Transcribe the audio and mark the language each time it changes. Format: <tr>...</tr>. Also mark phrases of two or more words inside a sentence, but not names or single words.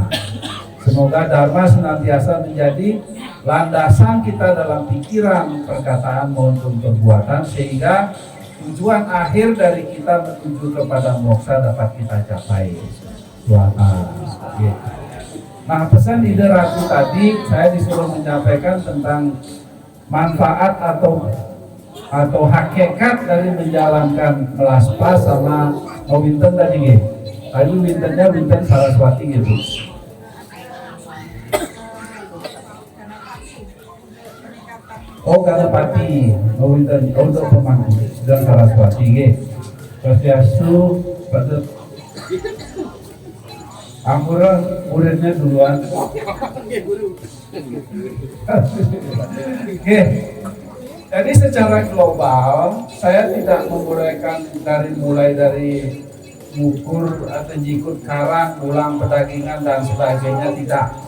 <id>Semoga Dharma senantiasa menjadi landasan kita dalam pikiran, perkataan maupun perbuatan, sehingga tujuan akhir dari kita menuju kepada moksa dapat kita capai. Nah, pesan ide Ratu tadi saya disuruh menyampaikan tentang manfaat atau hakikat dari menjalankan melaspas sama winten tadi gitu. Tadi wintennya winten Saraswati gitu. Oh, Ganapati, winten untuk pemangku dan Saraswati gitu. Swastiastu pada Ampura muridnya duluan. Oke. Jadi secara global saya tidak menguraikan mulai dari ngukur atau jikut karang, ulang pedagingan dan sebagainya, tidak.</id>